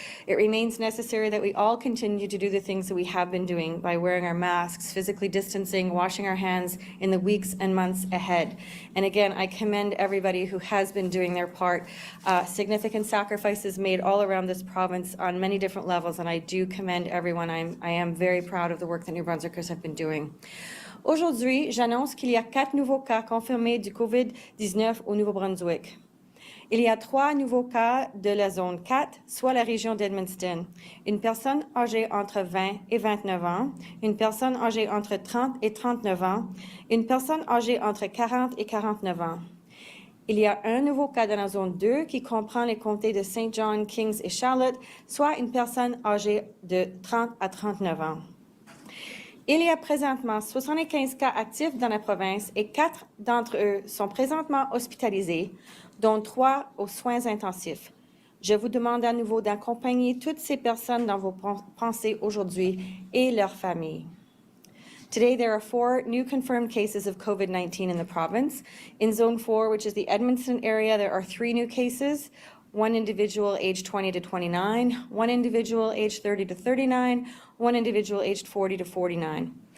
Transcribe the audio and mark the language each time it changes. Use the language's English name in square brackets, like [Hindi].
[English] It remains necessary that we all continue to do the things that we have been doing by wearing our masks, physically distancing, washing our hands in the weeks and months ahead. And again, I commend everybody who has been doing their part. Significant sacrifices made all around this province on many different levels, and I do commend everyone. I am very proud of the work that New Brunswickers have been doing. [French] Aujourd'hui, j'annonce qu'il y a 4 nouveaux cas confirmés du COVID-19 au Nouveau-Brunswick. Il y a 3 nouveaux cas de la zone 4, soit la région d'Edmundston. Une personne âgée entre 20 et 29 ans, une personne âgée entre 30 et 39 ans, une personne âgée entre 40 et 49 ans. Il y a un nouveau cas dans la zone 2 qui comprend les comtés de Saint John, Kings et Charlotte, soit une personne âgée de 30 à 39 ans. Il y a présentement 75 cas actifs dans la province et 4 d'entre eux sont présentement hospitalisés, dont 3 aux soins intensifs. Je vous demande à nouveau d'accompagner toutes ces personnes dans vos pensées aujourd'hui et leurs familles. [English] Today, there are 4 new confirmed cases of COVID-19 in the province. In Zone 4, which is the Edmundston area, there are 3 new cases. 1 individual aged 20 to 29, 1 individual aged 30 to 39, 1 individual aged 40 to 49.